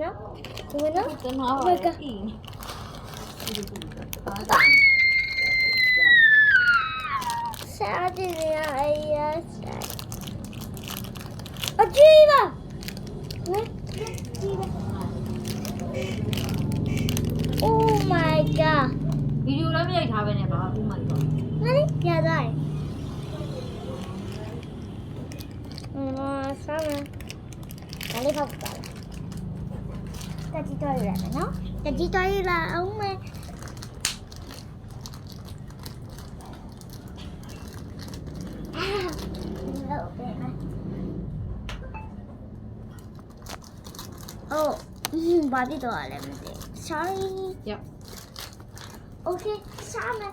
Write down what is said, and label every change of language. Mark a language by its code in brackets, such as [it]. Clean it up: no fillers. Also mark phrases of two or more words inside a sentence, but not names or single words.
[zh] 你们呢？那个。杀鸡呢？哎呀，杀！啊，鸡吧！鸡吧。 [en] Oh my god！ [my] ဗီဒီယိုလည်းမရိုက်ထားပဲနဲ့ဘာမှမလုပ်တော့ [zh] 哪里？呀在。上面。哪里跑不到了？在鸡腿来了喏，在鸡腿来，我们。哦，把地多来没得 ，sorry。OK， 上面。